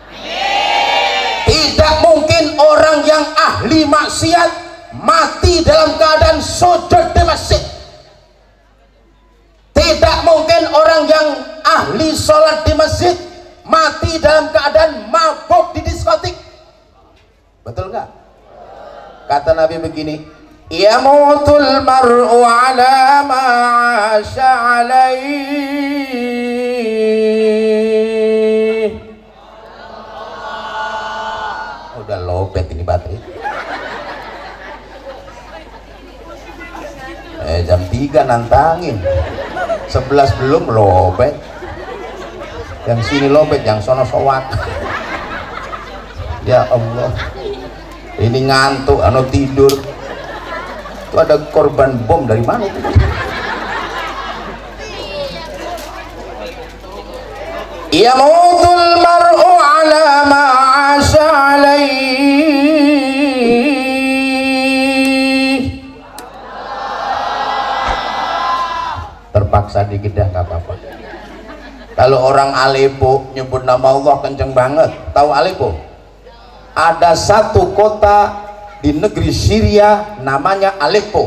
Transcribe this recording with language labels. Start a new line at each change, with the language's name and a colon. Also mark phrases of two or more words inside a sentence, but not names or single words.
Indonesian: Tidak mungkin orang yang ahli maksiat mati dalam keadaan sujud di masjid. Tidak mungkin orang yang ahli sholat di masjid mati dalam keadaan mabuk di diskotik. Betul nggak? Kata Nabi begini,
Arabic: يموت المرء على ما عاش عليه.
Indonesian: Udah lobet ini baterai. Jam 3 nantangin, 11 belum lobet. Yang sini lobet, yang sono sowak. Ya Allah, ini ngantuk, anu tidur. Itu ada korban bom dari mana itu?
Arabic: يموت المرء على ما عاش عليه.
Indonesian: Terpaksa dikit dah, nggak apa-apa. Kalau orang Aleppo nyebut nama Allah kenceng banget. Tahu Aleppo? Ada satu kota di negeri Syria namanya Aleppo.